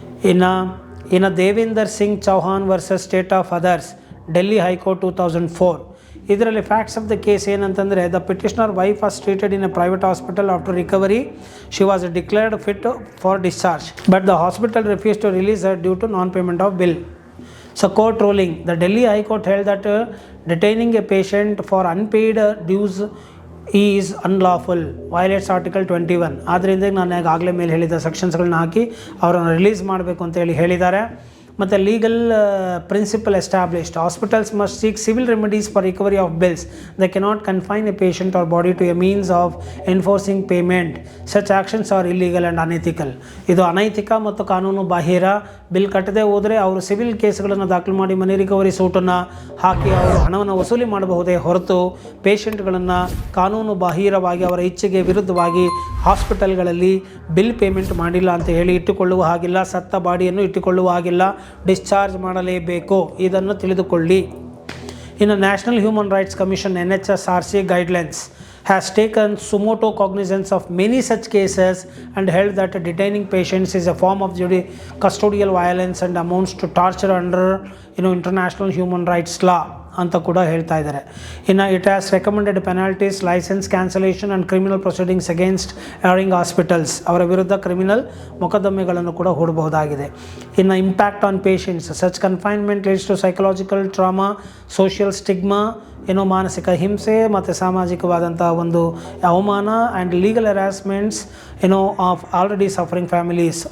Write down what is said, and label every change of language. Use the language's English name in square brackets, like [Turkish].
[English] ಇನ್ನು Devender Singh Chauhan versus state of others Delhi high court 2004. ಇದರಲ್ಲಿ facts of the case ಏನಂತಂದರೆ, the petitioner wife was treated in a private hospital. After recovery she was declared fit for discharge, but the hospital refuse to release her due to non payment of bill. So court ruling, the Delhi High Court held that detaining a patient for unpaid dues is unlawful, violates article 21. [Kannada] ಆದ್ದರಿಂದ ನಾನು ಆಗಲೇ ಮೇಲೆ ಹೇಳಿದ ಸೆಕ್ಷನ್ಸ್ಗಳನ್ನ ಹಾಕಿ ಅವರನ್ನು release ಮಾಡಬೇಕು ಅಂತೇಳಿ ಹೇಳಿದ್ದಾರೆ. [English] ಮತ್ತು legal principle established, hospitals must seek civil remedies for recovery of bills. They cannot confine a patient or body to a means of enforcing payment. Such actions are illegal and unethical. [Kannada] ಇದು ಅನೈತಿಕ ಮತ್ತು ಕಾನೂನು ಬಾಹಿರ. Bill ಕಟ್ಟದೆ ಹೋದರೆ ಅವರು civil ಕೇಸ್ಗಳನ್ನು ದಾಖಲು ಮಾಡಿ ಮನಿ recovery ಸೂಟನ್ನು ಹಾಕಿ ಅವರು ಹಣವನ್ನು ವಸೂಲಿ ಮಾಡಬಹುದೇ ಹೊರತು ಪೇಷಂಟ್ಗಳನ್ನು ಕಾನೂನು ಬಾಹಿರವಾಗಿ ಅವರ ಇಚ್ಛೆಗೆ ವಿರುದ್ಧವಾಗಿ ಹಾಸ್ಪಿಟಲ್ಗಳಲ್ಲಿ ಬಿಲ್ ಪೇಮೆಂಟ್ ಮಾಡಿಲ್ಲ ಅಂತ ಹೇಳಿ ಇಟ್ಟುಕೊಳ್ಳುವ ಹಾಗಿಲ್ಲ. ಸತ್ತ ಬಾಡಿಯನ್ನು ಇಟ್ಟುಕೊಳ್ಳುವ ಹಾಗಿಲ್ಲ, ಡಿಸ್ಚಾರ್ಜ್ ಮಾಡಲೇಬೇಕು. ಇದನ್ನು ತಿಳಿದುಕೊಳ್ಳಿ. [English] ಇನ್ನು national human rights commission NHRC guidelines has taken sumoto cognizance of many such cases and held that detaining patients is a form of custodial violence and amounts to torture under international human rights law [Kannada] ಅಂತ ಕೂಡ ಹೇಳ್ತಾ ಇದ್ದಾರೆ. [English] ಇನ್ನು it has recommended penalties, licence cancellation and criminal proceedings against erring hospitals. [Kannada] ಅವರ ವಿರುದ್ಧ criminal ಮೊಕದ್ದಮೆಗಳನ್ನು ಕೂಡ ಹೂಡಬಹುದಾಗಿದೆ. [English] ಇನ್ನು impact on patients, such confinement leads to psychological trauma, social stigma, [Kannada] ಮಾನಸಿಕ ಹಿಂಸೆ ಮತ್ತು ಸಾಮಾಜಿಕವಾದಂಥ ಒಂದು ಅವಮಾನ [English] And legal harassments of already suffering families.